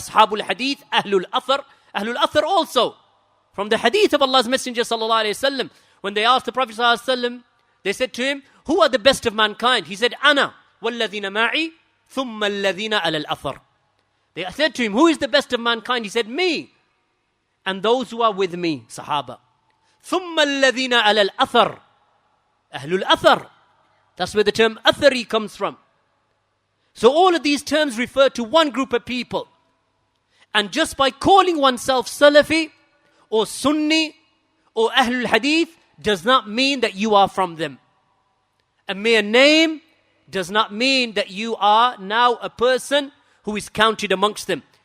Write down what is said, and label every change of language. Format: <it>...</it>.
<en>Ashabul Hadith, Ahlul Athar also. From the Hadith of Allah's Messenger sallallahu alayhi wasallam, when they asked the Prophet sallallahu alayhi wasallam, they said to him, who are the best of mankind? He said,</en> <ar>Ana, walladhina ma'i, thumma alladhina ala al-athar.</ar> <en>They said to him, who is the best of mankind? He said, me, and those who are with me, Sahaba.</en> <ar>ثُمَّ الَّذِينَ عَلَى الْأَثَرِ, Ahlul Athar.</ar> <en>That's where the term Athari comes from. So all of these terms refer to one group of people. And just by calling oneself Salafi, or Sunni, or Ahlul Hadith, does not mean that you are from them. A mere name does not mean that you are now a person who is counted amongst them.</en>